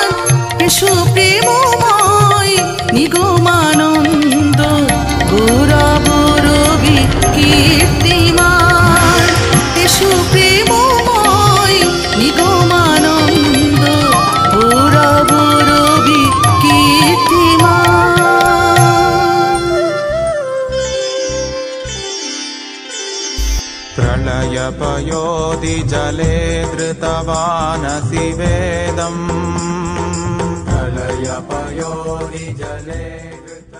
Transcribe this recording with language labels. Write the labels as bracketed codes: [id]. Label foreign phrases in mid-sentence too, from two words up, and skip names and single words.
[bn] এসো প্রেমময় নিগমানন্দ গৌরব রবি কীর্তিমান। এসো প্রেমময় নিগমানন্দ গৌরব রবি কীর্তিমান। [sa] प्रलय पयोधि जले धृतवानसि वेदम्। प्रलय पयोधि जले